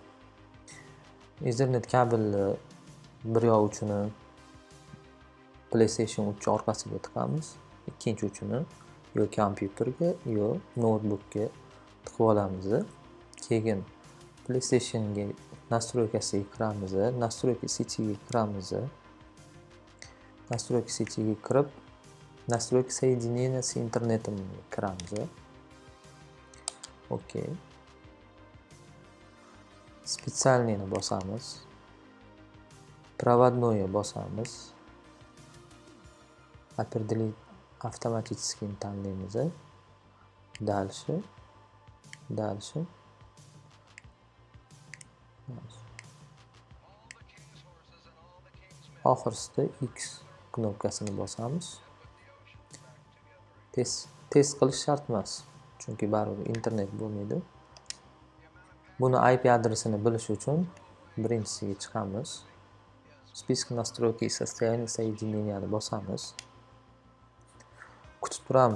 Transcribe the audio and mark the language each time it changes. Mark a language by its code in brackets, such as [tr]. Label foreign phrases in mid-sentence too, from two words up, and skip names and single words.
[uz] Ethernet kabelni bir yoq uchini PlayStation 3 orqasiga tiqamiz, ikkinchi uchini yo kompyuterga yo noutbukka tiqib olamiz. Keyin PlayStationga настройкasiga kiramiz, [ru] настройки сетиga kiramiz. Настройки сетиga kirib настройки соединения с интернетом kiramiz. [uz] Okey. Специальныйni bosamiz. Проводной bosamiz. [ru] Определить автоматически tanlaymiz. Дальше. [uz] Oxirsida X knopkasini bosamiz. Test qilish shart emas, chunki baribir internet bo'lmaydi. Buni IP adresini bilish uchun birinchisiga chiqamiz. [ru] Список настройки и состояние соединения [uz] ni bosamiz. Kutib turamiz.